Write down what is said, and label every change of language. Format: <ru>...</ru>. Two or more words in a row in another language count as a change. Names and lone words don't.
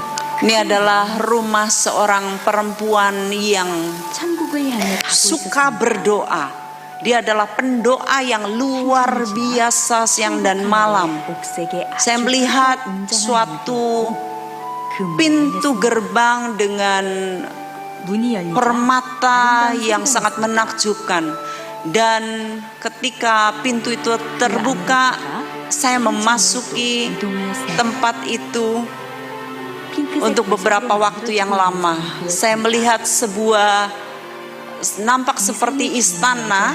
<id>Ini adalah rumah seorang perempuan yang</id> <ko>천국을 향해 가고</ko> <id>suka</id> <ko>있었습니다.</ko> <id>berdoa. Dia adalah pendoa yang luar biasa siang dan malam.</id> <ko>옥색의 아주</ko> <id>Saya melihat</id> <ko>웅장한</ko> <id>suatu</id> <ko>그</ko> <id>pintu gerbang dengan</id> <ko>문이 열리자</ko> <id>permata</id> <ko>아름다운</ko> <id>yang</id> <ko>소리가</ko> <id>sangat</id> <ko>났습니다.</ko> <id>menakjubkan. Dan ketika pintu itu terbuka, saya memasuki</id> <ko>이동하였습니다.</ko> <id>tempat itu</id> <ko>핑크색</ko> <id>untuk beberapa</id> <ko>거실로</ko> <id>waktu yang</id> <ko>만들어진</ko> <id>lama.</id> <ko>그</ko> <id>Saya melihat sebuah nampak seperti istana.</id>